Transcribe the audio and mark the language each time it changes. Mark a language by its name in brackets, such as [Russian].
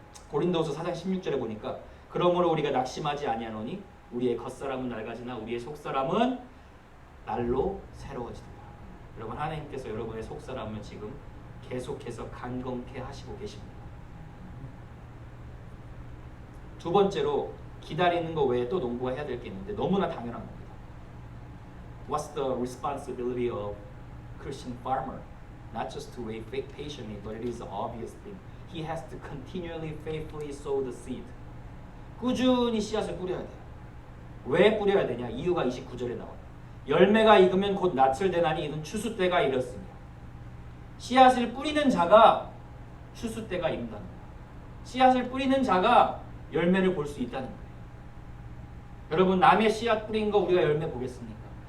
[Korean] 고린도후서 4장 16절에 보니까 그러므로 우리가 낙심하지 아니하노니 우리의 겉사람은 낡아지나 우리의 속사람은 날로 새로워지더라. 여러분, 하나님께서 여러분의 속사람을 지금 계속해서 강건케 하시고 계십니다. 두 번째로 기다리는 거 외에 또 농부가 해야 될 게 있는데 너무나 당연한 겁니다. [English] What's the responsibility of Christian farmer? Not just to wait patiently, but it is an obvious thing. He has to continually faithfully sow the seed. [Korean] 꾸준히 씨앗을 뿌려야 돼요. 왜 뿌려야 되냐? 이유가 29절에 나와요. 열매가 익으면 곧 낯을 대나니 이는 추수 때가 이렇으며. 씨앗을 뿌리는 자가 추수 때가 이른다는 거예요. 씨앗을 뿌리는 자가 열매를 볼 수 있다는 거예요. 여러분, 남의 씨앗 뿌린 거 우리가 열매 보겠습니까?